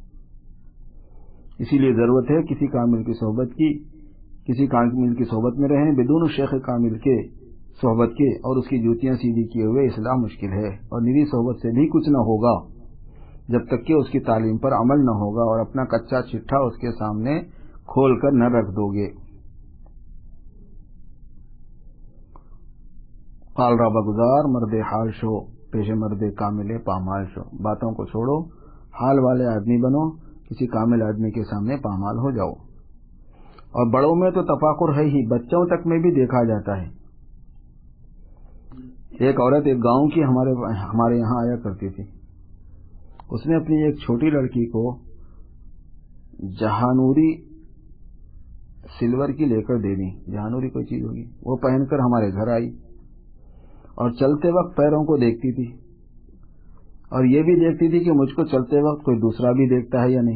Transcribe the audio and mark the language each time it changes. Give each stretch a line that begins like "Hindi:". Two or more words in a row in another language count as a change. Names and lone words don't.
Urdu: اسی لیے ضرورت ہے کسی کامل کی صحبت میں رہیں، بدون شیخ کامل کے صحبت کے، اور اس کی جوتیاں سیدھی کیے ہوئے اصلاح مشکل ہے، اور نری صحبت سے بھی کچھ نہ ہوگا جب تک کہ اس کی تعلیم پر عمل نہ ہوگا اور اپنا کچا چٹھا اس کے سامنے کھول کر نہ رکھ دو گے۔
Persian: قال را بگزار مرد حال شو، پیش مرد کامل پامال شو۔
Urdu: باتوں کو چھوڑو، حال والے آدمی بنو، کسی کامل آدمی کے سامنے پامال ہو جاؤ۔ اور بڑوں میں تو تفاخر ہے ہی، بچوں تک میں بھی دیکھا جاتا ہے۔ ایک عورت ایک گاؤں کی ہمارے یہاں آیا کرتی تھی، اس نے اپنی ایک چھوٹی لڑکی کو جہانوری سلور کی لے کر دے دی، جہانوری کوئی چیز ہوگی، وہ پہن کر ہمارے گھر آئی اور چلتے وقت پیروں کو دیکھتی تھی، اور یہ بھی دیکھتی تھی کہ مجھ کو چلتے وقت کوئی دوسرا بھی دیکھتا ہے یا نہیں۔